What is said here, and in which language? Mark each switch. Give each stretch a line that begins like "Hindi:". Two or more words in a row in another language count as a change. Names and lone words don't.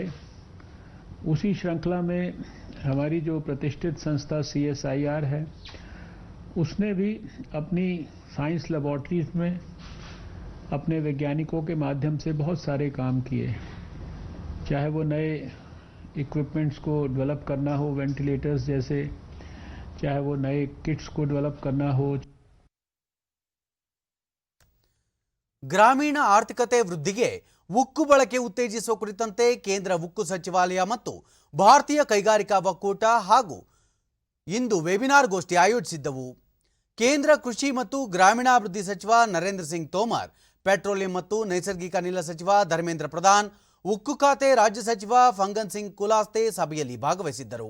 Hindi: उसी श्रृंखला में हमारी जो प्रतिष्ठित संस्था CSIR है उसने भी अपनी
English: science laboratories
Hindi: में अपने वैज्ञानिकों के माध्यम से बहुत सारे काम किए, चाहे वो नए इक्विपमेंट्स को डेवलप करना हो, वेंटिलेटर्स जैसे, चाहे वो नए किट्स को डेवलप करना हो.
Kannada: ಗ್ರಾಮೀಣ ಆರ್ಥಿಕತೆ ವೃದ್ಧಿಗೆ ಉಕ್ಕು ಬಳಕೆ ಉತ್ತೇಜಿಸುವ ಕುರಿತಂತೆ ಕೇಂದ್ರ ಉಕ್ಕು ಸಚಿವಾಲಯ ಮತ್ತು ಭಾರತೀಯ ಕೈಗಾರಿಕಾ ಒಕ್ಕೂಟ ಹಾಗೂ ಇಂದು ವೆಬಿನಾರ್ ಗೋಷ್ಠಿ ಆಯೋಜಿಸಿದ್ದವು. ಕೇಂದ್ರ ಕೃಷಿ ಮತ್ತು ಗ್ರಾಮೀಣಾಭಿವೃದ್ಧಿ ಸಚಿವ ನರೇಂದ್ರ ಸಿಂಗ್ ತೋಮರ್, ಪೆಟ್ರೋಲಿಯಂ ಮತ್ತು ನೈಸರ್ಗಿಕ ಅನಿಲ ಸಚಿವ ಧರ್ಮೇಂದ್ರ ಪ್ರಧಾನ್, ಉಕ್ಕು ಖಾತೆ ರಾಜ್ಯ ಸಚಿವ ಫಂಗನ್ ಸಿಂಗ್ ಕುಲಾಸ್ತೆ ಸಭೆಯಲ್ಲಿ ಭಾಗವಹಿಸಿದ್ದರು.